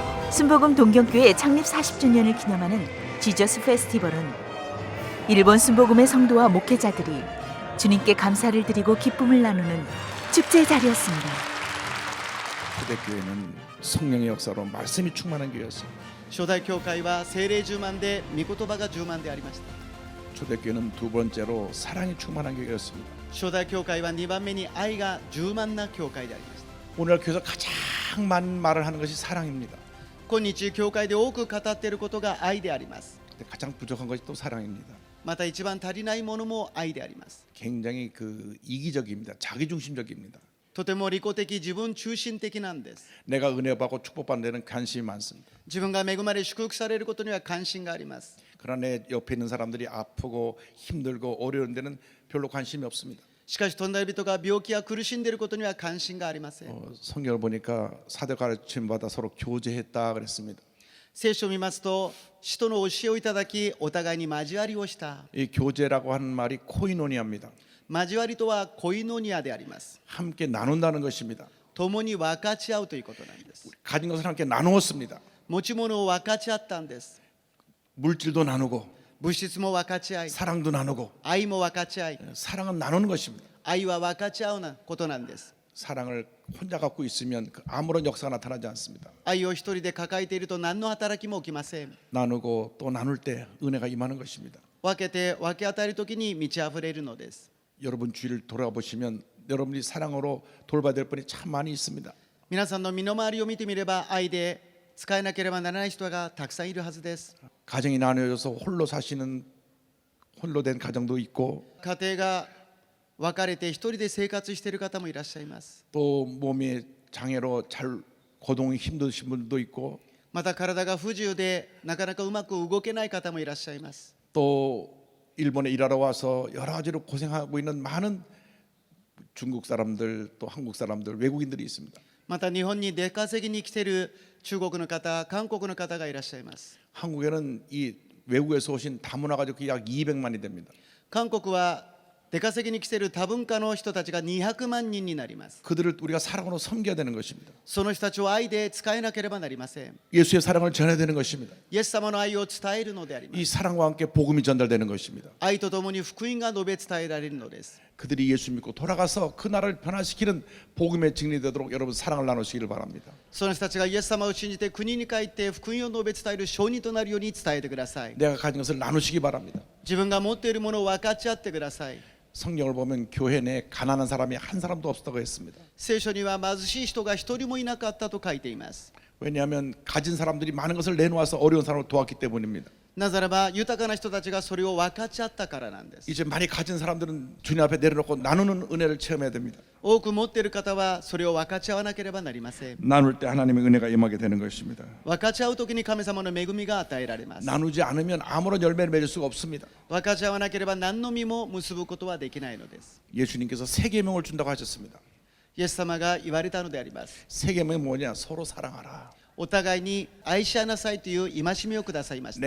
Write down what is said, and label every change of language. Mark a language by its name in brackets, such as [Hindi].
[Korean] 순복음 동경교회 창립 40주년을 기념하는 지저스 페스티벌은 일본 순복음의 성도와 목회자들이 주님께 감사를 드리고 기쁨을 나누는 축제의 자리였습니다. 초대교회는 성령의 역사로 말씀이 충만한 교회였습니다. [Japanese] 初代教会は聖霊充満で御言葉が充満でありました。 [Korean] 초대교회는 두 번째로 사랑이 충만한 교회였습니다. [Japanese] 初代教会は2番目に愛が充満な教会でありました。 [Korean] 오늘날 교회에서 가장 많은 말을 하는 것이 사랑입니다. [Japanese] 今日教会で多く語っていることが愛であります。 [Korean] 근데 가장 부족한 것이 또 사랑입니다. [Japanese] また一番足りないものも愛であります。 [Korean] 굉장히 이기적입니다. 자기중심적입니다. [Japanese] とても利己的、自分中心的なんです。 [Korean] 내가 은혜받고 축복받는 데는 관심이 많습니다. [Japanese] 自分が恵まれ祝福されることには関心があります。 [Korean] 그러나 내 옆에 있는 사람들이 아프고 힘들고 어려운 데는 별로 관심이 없습니다. [Japanese] しかし隣人が病気や苦しんでいることには関心がありません。 [Korean] 성경을 보니까 사도 가르침 받아 서로 교제했다 그랬습니다. [Japanese] 聖書を見ますと、使徒の教えをいただき、お互いに交わりをした。 [Korean] 이 교제라고 하는 말이 코이노니아입니다. [Japanese] 交わりとはコイノニアであります。 [Korean] 함께 나눈다는 것입니다. [Japanese] 共に分かち合うということなんです。 [Korean] 가진 것을 함께 나누었습니다. [Japanese] 持ち物を分かち合ったんです。 [Korean] 물질도 나누고 [Japanese] 物質も分かち合い、 [Korean] 사랑도 나누고 [Japanese] 愛も分かち合い、 [Korean] 사랑은 나누는 것입니다. [Japanese] 愛は分かち合うなことなんです。 [Korean] 사랑을 혼자 갖고 있으면 아무런 역사가 나타나지 않습니다. [Japanese] 愛を一人で抱えていると何の働きも起きません。 [Korean] 나누고 또 나눌 때 은혜가 임하는 것입니다. [Japanese] 分けて分け与えるときに満ち溢れるのです。 [Korean] 여러분 주위를 돌아보시면 여러분이 사랑으로 돌봐야 될 분이 참 많이 있습니다. [Japanese] 皆さんの身の回りを見てみれば、愛で使えなければならない人がたくさんいるはずです。 [Korean] 가정이 나누어져서 홀로 사시는 홀로 된 가정도 있고 [Japanese] 家庭が分かれて一人で生活している方もいらっしゃいます。 [Korean] 또 몸의 장애로 잘 고동이 힘드신 분도 있고 [Japanese] また体が不自由でなかなかうまく動けない方もいらっしゃいます。 [Korean] 또 일본에 일하러 와서 여러 가지로 고생하고 있는 많은 중국 사람들 또 한국 사람들 외국인들이 있습니다. [Japanese] また日本に出稼ぎに来ている中国の方、韓国の方がいらっしゃいます。 [Korean] 한국에는 이 외국에서 오신 다문화 가족 약 200만이 됩니다. [Japanese] 韓国は出稼ぎに来ている多文化の人たちが200万人になります。 [Korean] 그들을 우리가 사랑으로 섬겨야 되는 것입니다. [Japanese] その人たちを愛で使えなければなりません。 [Korean] 예수의 사랑을 전해야 되는 것입니다. [Japanese] イエス様の愛を伝えるのであります。 [Korean] 이 사랑과 함께 복음이 전달되는 것입니다. [Japanese] 愛とともに福音が述べ伝えられるのです。 [Korean] 그들이 예수 믿고 돌아가서 그 나라를 변화시키는 복음의 증인이 되도록 여러분 사랑을 나누시기를 바랍니다. [Japanese] その人たちがイエス様を信じて国に帰って福音を述べ伝える証人となるように伝えてください。 [Korean] 내가 가진 것을 나누시기 바랍니다. [Japanese] 自分が持っているものを分かち合ってください。 [Korean] 성경을 보면 교회 내에 가난한 사람이 한 사람도 없었다고 했습니다. [Japanese] 聖書には貧しい人が一人もいなかったと書いています。 [Korean] 왜냐하면 가진 사람들이 많은 것을 내놓아서 어려운 사람을 도왔기 때문입니다. [Japanese] なぜならば豊かな人たちがそれを分かっちゃったからなんです。 [Korean] 이제 많이 가진 사람들은 주님 앞에 내려놓고 나누는 은혜를 체험해야 됩니다. [Japanese] 多く持っている方はそれを分かち合わなければなりません。 [Korean] 나눌 때 하나님의 은혜가 임하게 되는 것입니다. [Japanese] 分かち合う時に神様の恵みが与えられます。 [Korean] 나누지 않으면 아무런 열매를 맺을 수가 없습니다. [Japanese] 分かち合わなければ何の実も結ぶことはできないのです。 [Korean] 예수님께서 세 계명을 준다고 하셨습니다. [Japanese] イエス様が言われたのであります。 [Korean] 세 계명이 뭐냐? 서로 사랑하라. [Japanese] お互いに愛し合いなさいという戒めをくださいました。